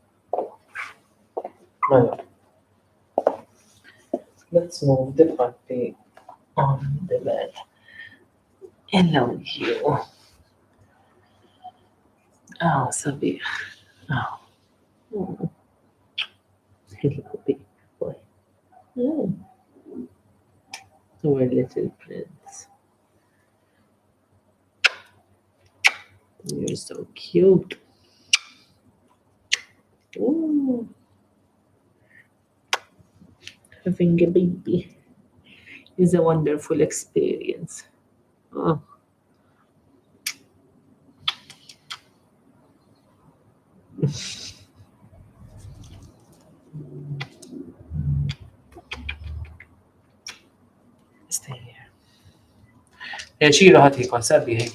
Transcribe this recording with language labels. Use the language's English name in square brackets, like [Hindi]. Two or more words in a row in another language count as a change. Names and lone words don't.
[Maltese] Mela. [English] Let's move the puppy on the bed. Hello, you. Oh, sabiħ. Oh. Mm. Hello, big boy. Mm. Our little prince. You're so cute. Ooh. Having a baby is a wonderful experience. Oh. Stay here. Yeah, Chiro hati kon sabi hey.